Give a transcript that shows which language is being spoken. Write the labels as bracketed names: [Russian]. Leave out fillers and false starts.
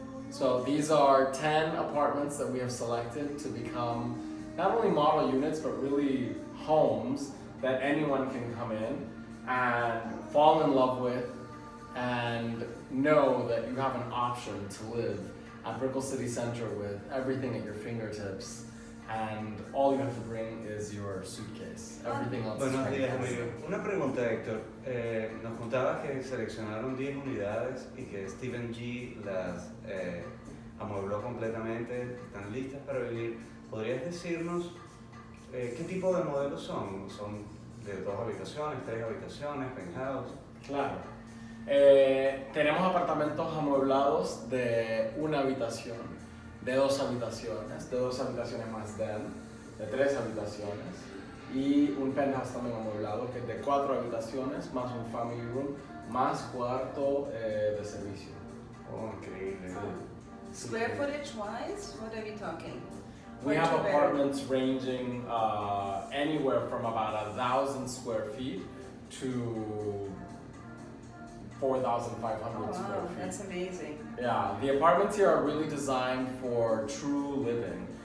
[English] So these are 10 apartments that we have selected to become not only model units, but really homes that anyone can come in and fall in love with and know that you have an option to live at Brickell City Center with everything at your fingertips, and all you have to bring is your suitcase. Everything else [Spanish] Buenos [English] is [Spanish] días, amigo. Una pregunta, Héctor. Nos contabas que seleccionaron 10 unidades y que Stephen G las amuebló completamente, están listas para vivir. ¿Podrías decirnos qué tipo de modelos son? ¿Son de 2 habitaciones, 3 habitaciones, penthouse? Claro. Tenemos apartamentos amueblados de 1 habitación, de 2 habitaciones, de 2 habitaciones más den, de 3 habitaciones, y un penthouse también amueblado que es de 4 habitaciones más un family room más cuarto de servicio. Oh, increíble. [English] Square footage wise, what are we talking? We have apartments ranging anywhere from about 1,000 square feet to 4,500 square feet. That's amazing. Yeah, the apartments here are really designed for true living.